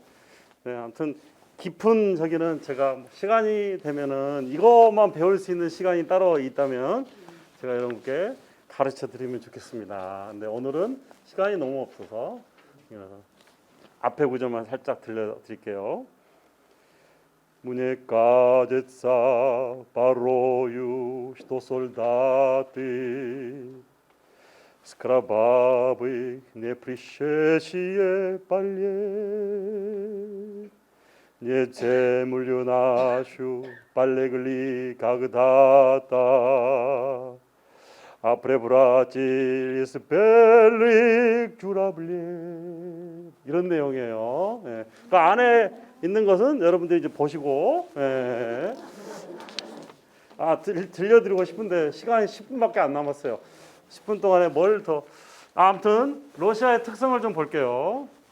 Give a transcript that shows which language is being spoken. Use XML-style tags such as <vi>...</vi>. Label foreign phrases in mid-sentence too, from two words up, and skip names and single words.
<ko>네, 아무튼 깊은 저기는 제가 시간이 되면은 이것만 배울 수 있는 시간이 따로 있다면 제가 여러분께 가르쳐 드리면 좋겠습니다. 근데 오늘은 시간이 너무 없어서 앞에 구절만 살짝 들려드릴게요.</ko> <ru>Мне кажется, порою, что солдаты с кровавых не пришедшие полей не землю нашу полегли когда-то, а превратились в белых журавлей.</ru> <ko>이런 내용이에요. 예. 그 안에 있는 것은 여러분들이 이제 보시고, 예. 들려드리고 싶은데 시간이 10분밖에 안 남았어요. 10분 동안에 뭘 더. 아무튼 러시아의 특성을 좀 볼게요.</ko>